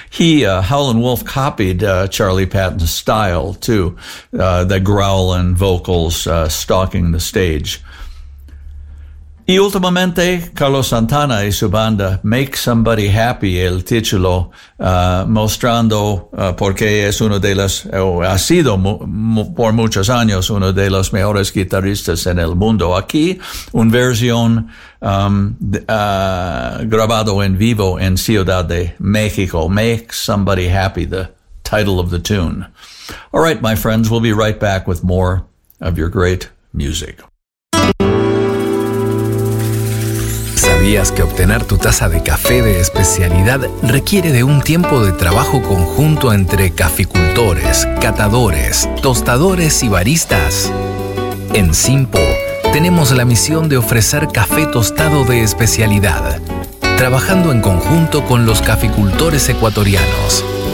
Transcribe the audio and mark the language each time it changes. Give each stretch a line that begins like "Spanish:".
English: Howlin' Wolf copied Charlie Patton's style too, the growling vocals stalking the stage.
Spanish: Y últimamente, Carlos Santana y su banda Make Somebody Happy, el título, mostrando porque es uno de los, ha sido por muchos años uno de los mejores guitarristas en el mundo. Aquí, una versión grabado en vivo en Ciudad de México.
English: Make Somebody Happy, the title of the tune. All right, my friends, we'll be right back with more of your great music.
Spanish: ¿Sabías que obtener tu taza de café de especialidad requiere de un tiempo de trabajo conjunto entre caficultores, catadores, tostadores y baristas? En Simpo tenemos la misión de ofrecer café tostado de especialidad, trabajando en conjunto con los caficultores ecuatorianos.